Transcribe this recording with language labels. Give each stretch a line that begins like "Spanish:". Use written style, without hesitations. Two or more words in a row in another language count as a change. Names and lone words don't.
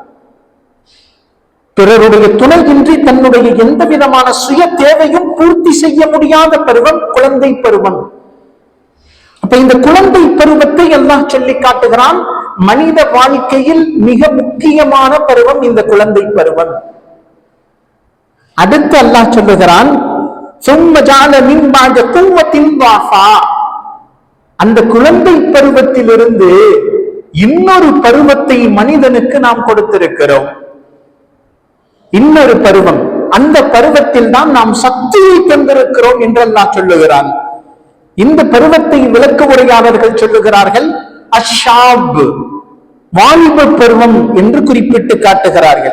Tamil: பிறருடைய துணையின்றி தன்னுடைய எந்த விதமான சுய தேவையும் பூர்த்தி செய்ய முடியாத பருவம் குழந்தை பருவம். அப்ப இந்த குழந்தை பருவத்தை அல்லாஹ் சொல்லி காட்டுகிறான். மனித வாழ்க்கையில் மிக முக்கியமான பருவம் இந்த குழந்தை பருவம். அடுத்து அல்லாஹ் சொல்லுகிறான்,
Arabic: ثم جعل من بعد قوة ضعفا,
Tamil: அந்த குழந்தை பருவத்திலிருந்து இன்னொரு பருவத்தை மனிதனுக்கு நாம் கொடுத்திருக்கிறோம். இன்னொரு பருவம், அந்த பருவத்தில் தான் நாம் சக்தியை தந்திருக்கிறோம் என்று அல்லாஹ் சொல்லுகிறான். இந்த பருவத்தை விளக்க உரையாளர்கள் சொல்லுகிறார்கள் அஷாப், வாலிப பருவம் என்று குறிப்பிட்டு காட்டுகிறார்கள்.